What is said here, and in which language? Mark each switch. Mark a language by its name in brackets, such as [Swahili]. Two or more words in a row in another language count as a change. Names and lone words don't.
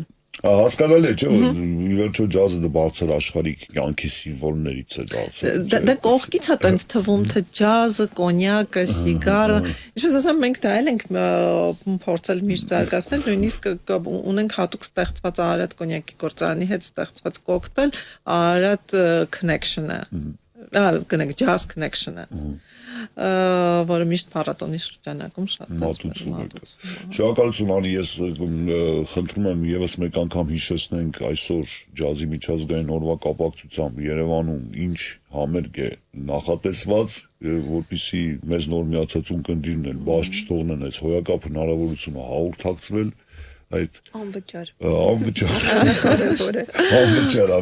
[Armenian] հասկանալի է, չէ՞, որ ի վերջո ջազը դա բարձր աշխարհիկ կյանքի սիմվոլներից է դարձել։ Դա կողքից է տենց թվում, թե ջազը, կոնյակը, սիգարը, ինչպես ասեմ, մենք դա էլ ենք փորձել միշտ զարգացնել, նույնիսկ ունենք հատուկ ստեղծված Արարատ կոնյակի գործարանի հետ ստեղծված կոկտեյլ, Արարատ connection-ը, [English] jazz connection- [Armenian] ը, որը միշտ փառատոնի շրջանակում շատ մատուցում է։ Շնորհակալություն Անի, ես խնդրում եմ եւս մեկ անգամ հիշեցնենք այսօր ջազի միջազգային օրվա կապակցությամբ Երևանում ինչ համերգ է նախատեսված, որպեսզի մեզ նոր միացածուն կնդիրն են, բաց չթողնեն այս հոյակապ հնարավորությունը հաղորդակցվել այդ անվճար